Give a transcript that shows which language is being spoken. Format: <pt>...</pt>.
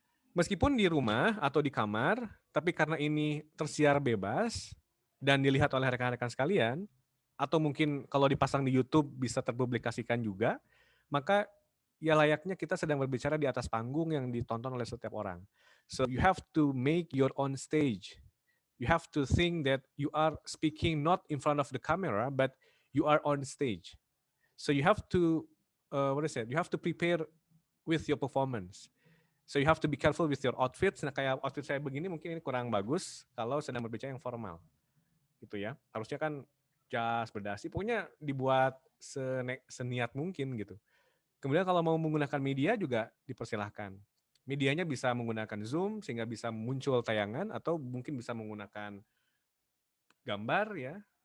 <id>Meskipun di rumah atau di kamar, tapi karena ini tersiar bebas dan dilihat oleh rekan-rekan sekalian, atau mungkin kalau dipasang di YouTube bisa terpublikasikan juga, maka ya layaknya kita sedang berbicara di atas panggung yang ditonton oleh setiap orang.</id> <en>So you have to make your own stage. You have to think that you are speaking not in front of the camera, but you are on stage. So you have to, what is it? You have to prepare with your performance. So you have to be careful with your outfits.</en> <id>Nah, kayak outfit saya begini mungkin ini kurang bagus kalau sedang berbicara yang formal. Gitu ya. Harusnya kan jas, berdasi, pokoknya dibuat seniat mungkin gitu. Kemudian kalau mau menggunakan media juga dipersilahkan. Medianya bisa menggunakan Zoom sehingga bisa muncul tayangan atau mungkin bisa menggunakan gambar ya.</id>